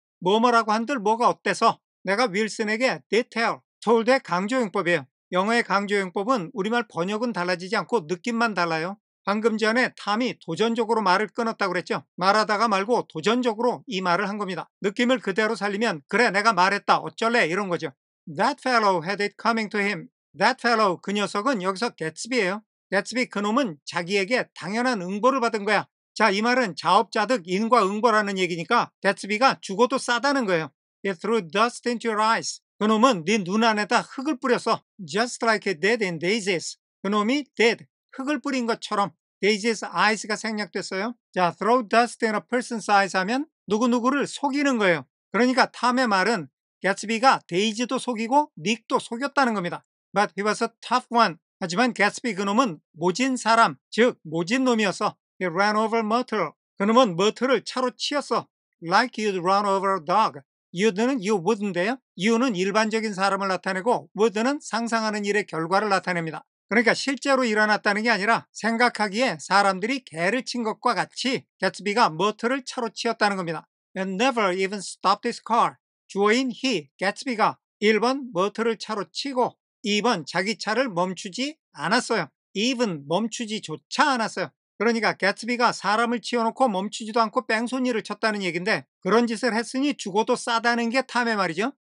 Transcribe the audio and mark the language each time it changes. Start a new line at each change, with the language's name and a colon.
Korean: 뭐뭐라고 한들 뭐가 어때서? 내가 윌슨에게 did tell, told의 강조용법이에요. 영어의 강조용법은 우리말 번역은 달라지지 않고 느낌만 달라요. 방금 전에 탐이 도전적으로 말을 끊었다고 그랬죠. 말하다가 말고 도전적으로 이 말을 한 겁니다. 느낌을 그대로 살리면 그래 내가 말했다 어쩔래 이런 거죠.
English: That fellow had it coming to him.
Korean: That fellow, 그 녀석은 여기서 개츠비예요. 개츠비 그놈은 자기에게 당연한 응보를 받은 거야. 자, 이 말은 자업자득 인과응보라는 얘기니까 개츠비가 죽어도 싸다는 거예요.
English: He threw dust into your eyes.
Korean: 그놈은 네 눈 안에다 흙을 뿌렸어.
English: Just like he did in Daisy's.
Korean: 그놈이 did, 흙을 뿌린 것처럼 Daisy's eyes 가 생략됐어요. 자, throw dust in a person's eyes 하면 누구누구를 속이는 거예요. 그러니까 탐의 말은 개츠비가 데이지도 속이고 닉도 속였다는 겁니다.
English: But he was a tough one.
Korean: 하지만 개츠비 그놈은 모진 사람, 즉 모진 놈이었어.
English: He ran over Myrtle.
Korean: 그놈은 머틀을 차로 치었어.
English: Like you'd run over a dog.
Korean: you'd는 you would 인데요. you는 일반적인 사람을 나타내고 would는 상상하는 일의 결과를 나타냅니다. 그러니까 실제로 일어났다는 게 아니라 생각하기에 사람들이 개를 친 것과 같이 개츠비가 머틀을 차로 치었다는 겁니다.
English: And never even stopped his car.
Korean: 주어인 he, 개츠비가 1번 머틀을 차로 치고 2번 자기 차를 멈추지 않았어요. even 멈추지조차 않았어요. 그러니까 개츠비가 사람을 치워놓고 멈추지도 않고 뺑소니를 쳤다는 얘기인데 그런 짓을 했으니 죽어도 싸다는 게 탐의 말이죠.